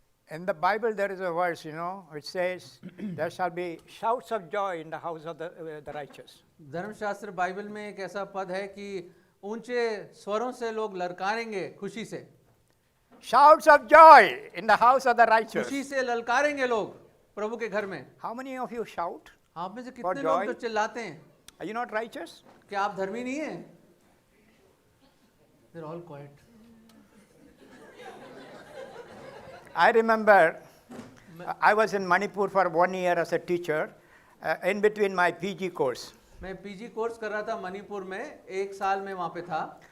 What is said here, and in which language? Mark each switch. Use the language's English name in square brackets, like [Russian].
[English] In the Bible, there is a verse, which says, there shall be shouts of joy in the house of the righteous. [Hindi] धर्मशास्त्र Bible में एक ऐसा पद है कि ऊंचे स्वरों से लोग ललकारेंगे खुशी से, [English] Shouts of joy in the house of the righteous. [Hindi] खुशी से ललकारेंगे लोग प्रभु के घर में। [English] How many of you shout? [Hindi] आप में से [English] For [Hindi] कितने [English] joy? [Hindi] लोग तो चिल्लाते हैं? [English] Are you not righteous? [Hindi] क्या आप धर्मी नहीं हैं? [English] They're all quiet. I remember I was in Manipur for 1 year as a teacher in between my PG course. [Hindi] मैं पीजी कोर्स कर रहा था मणिपुर में, 1 साल में वहाँ पे था।